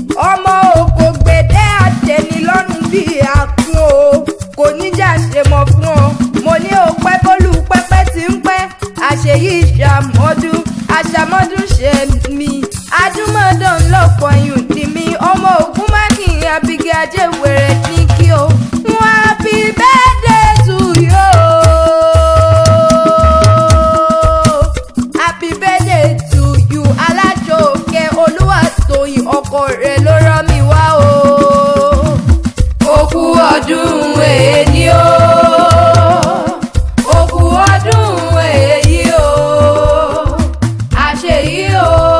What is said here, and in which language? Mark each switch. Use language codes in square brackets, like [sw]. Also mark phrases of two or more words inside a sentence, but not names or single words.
[yo] Ọmọ òkò gbèdé àtẹni lọ́rùn bí àkún o. Kò ní jà ṣe mọ̀ fún ọ. Mo ní o pẹ́ bólú pẹ́pẹ́ tí ń pẹ́. Àṣeyí ìṣàmọ́dún, àṣàmọ́dún ṣe mí. Adúmọ̀dán lọ́pọ̀ iyùn ni mí. Ọmọ Ògúnmákin Abígẹ́ Ajéwèrè ní kí o. [en] Happy birthday to you. Happy birthday to you. [yo] Alájọkẹ́ Olúwatóyìn ọkọ rẹ̀ ló rán mi wá o. Ó kú ọdún èní o. Ó kú ọdún èyí o. Àṣeyí o.